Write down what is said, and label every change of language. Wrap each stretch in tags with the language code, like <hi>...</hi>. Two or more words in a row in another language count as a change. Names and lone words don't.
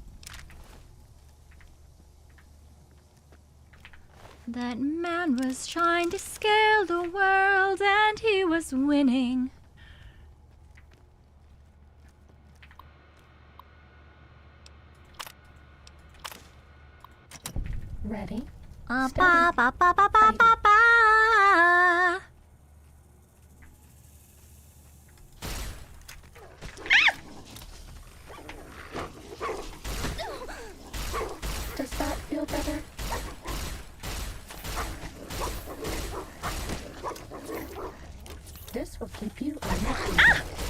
<en>That man was trying to scale the world and he was winning. Ready? Ba Steady. ba ba ba ba ba ba. Does that feel better? This will keep you on your feet.</en>